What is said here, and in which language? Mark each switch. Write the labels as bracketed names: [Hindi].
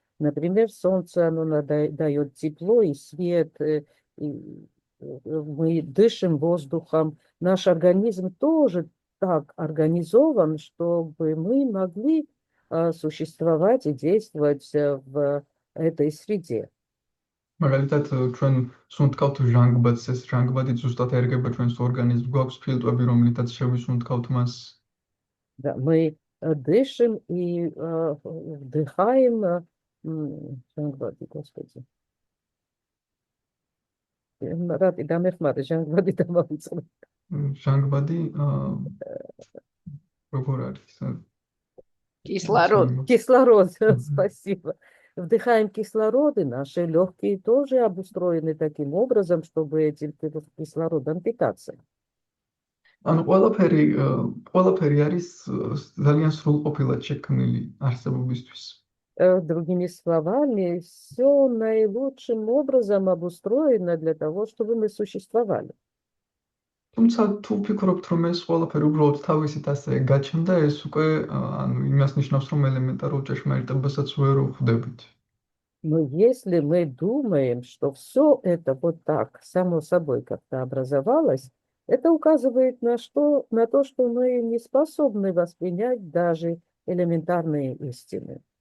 [Russian] Например, Солнце, оно дает тепло и свет, и мы дышим воздухом. Наш организм тоже так организован, чтобы мы могли существовать и действовать в этой среде. [Georgian] მაგალითად, ჩვენ სუნთქავთ ჟანგბადს, ეს ჟანგბადი ზუსტად ერგება ჩვენს ორგანიზმს, გვაქვს ფილტვები, რომლითაც შევისუნთქავთ მას. [Russian] Да, мы дышим и вдыхаем, Жангвади, Господи. [Georgian] Рад, и дамეხმარე, ჟანგბადი დამავიწყდა. ჟანგბადი როგორ არის? [Russian] Кислород. Кислород, спасибо. Вдыхаем кислород, и наши легкие тоже обустроены таким образом, чтобы этим кислородом питаться. [Georgian] ანუ ყველაფერი არის ძალიან სრულყოფილად შექმნილი არსებობისთვის. [Russian] Другими словами, все наилучшим образом обустроено для того, чтобы мы существовали. [Georgian] თუმცა თუ ვფიქრობთ, რომ ეს ყველაფერი უბრალოდ თავისით ასე გაჩნდა, ეს უკვე ანუ იმას ნიშნავს, რომ ელემენტარულ ჭეშმარიტებასაც ვერ ვხვდებით. [Russian] Но если мы думаем, что все это вот так, само собой как-то образовалось, это указывает на то, что мы не способны воспринять даже элементарные истины.